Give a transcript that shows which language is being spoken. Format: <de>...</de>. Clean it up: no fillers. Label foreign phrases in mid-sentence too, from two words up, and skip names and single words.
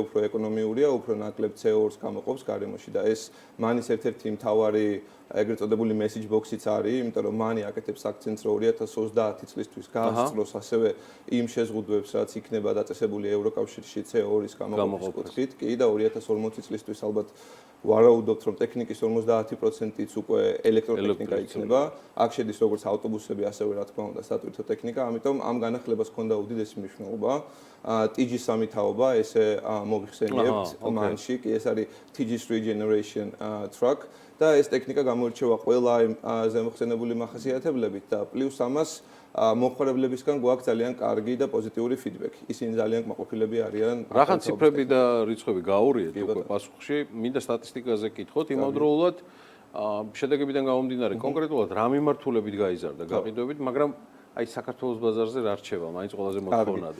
<ka>უფრო ეკონომიურია, უფრო ნაკლებ CO2-ს გამოყოფს გარემოში და ეს მანის ერთ-ერთი მთავარი ეგრეთ წოდებული</ka> <en>message box-</en> <ka>იც არის, იმიტომ რომ მანი აკეთებს აქცენტს, რომ 2030 წლისთვის გაასწროს ასევე იმ შეზღუდვებს, რაც იქნება დაწესებული ევროკავშირში CO2-ის გამოყოფის კუთხით, კი და 2040 წლისთვის ალბათ ვარაუდობთ, რომ ტექნიკის 50%-იც უკვე ელექტროტექნიკა იქნება. აქ შედის როგორც ავტობუსები, ასევე რა თქმა უნდა სატვირთო ტექნიკა, ამიტომ ამ განახლებას ჰქონდა უდიდესი მნიშვნელობა. TG3 თაობა, ესე მოგიხსენიებთ მანში, კი ეს არის</ka> <en>TG3 generation truck</en> <ka>და ეს ტექნიკა გამოირჩევა ყველა იმ ზემოხსენებული მახასიათებლებით და პლუს ამას მომხმარებლებისგან გვაქვს ძალიან კარგი და პოზიტიური ფიდბექი. ისინი ძალიან კმაყოფილები არიან. რახან ციფრები და რიცხვები გააურიეთ უკვე პასუხში, მინდა სტატისტიკაზე კითხოთ, იმავდროულად შედეგებიდან გამომდინარე, კონკრეტულად რა მიმართულებით გაიზარდა გაყიდვებით, მაგრამ აი საქართველოს ბაზარზე რა რჩება, მაინც ყველაზე მოთხოვნადი.</ka>